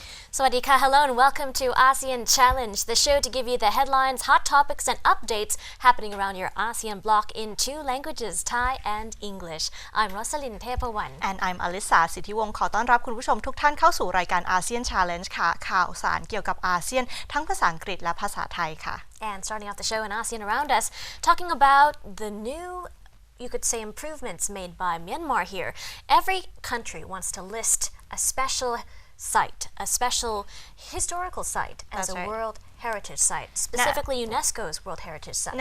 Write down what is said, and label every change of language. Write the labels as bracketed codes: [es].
[en] Sawadika, hello and welcome to ASEAN Challenge, the show to give you the headlines, hot topics and updates happening around your ASEAN bloc in two languages, Thai and English. I'm Rosalind Tepawan. And I'm Alisa [th] สิทธิวงศ์ขอต้อนรับคุณผู้ชมทุกท่านเข้าสู่รายการ ASEAN Challenge ค่ะข่าวสารเกี่ยวกับอาเซียนทั้งภาษาอังกฤษและภาษาไทยค่ะ [en] And starting off the show in ASEAN around us, talking about the new you could say improvements made by Myanmar here. Every country wants to list a special historical site as a World Heritage Site, specifically UNESCO's World Heritage Site.